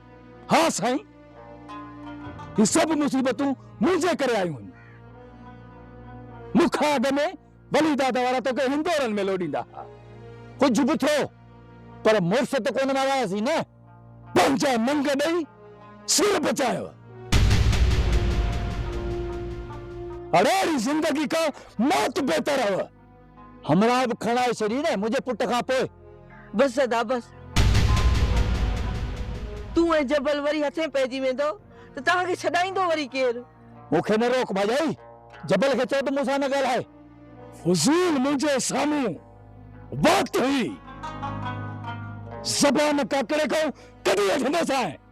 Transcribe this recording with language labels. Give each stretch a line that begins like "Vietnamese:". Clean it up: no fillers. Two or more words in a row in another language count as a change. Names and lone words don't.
Sindhi: हा साईं, ही सभु मुसीबतूं मुंहिंजे करे आयूं आहिनि। मुखां अॻ में वली दादा वारा तोखे हिंदोरनि में लोॾींदा। कुझु बि थियो पर मुड़ुस त कोन आयासीं न। पंहिंजा नंग ॾेई सिर बचायो।
Urdu: अड़ेरी जिंदगी का मौत बेहतर है।
Sindhi: हमरा बि खणाए छॾी न मुंहिंजे पुट खां पोइ। बस अदा बस, तूं ऐं जबल वरी हथे पइजी वेंदो त तव्हांखे छॾाईंदो वरी केरु? मूंखे न रोक भाॼाई। जबल खे चओ त मूंसां न ॻाल्हाए। फुज़ूल मुंहिंजे साम्हूं वक़्त हुई ज़बान काकड़े को कॾहिं वठंदो सां।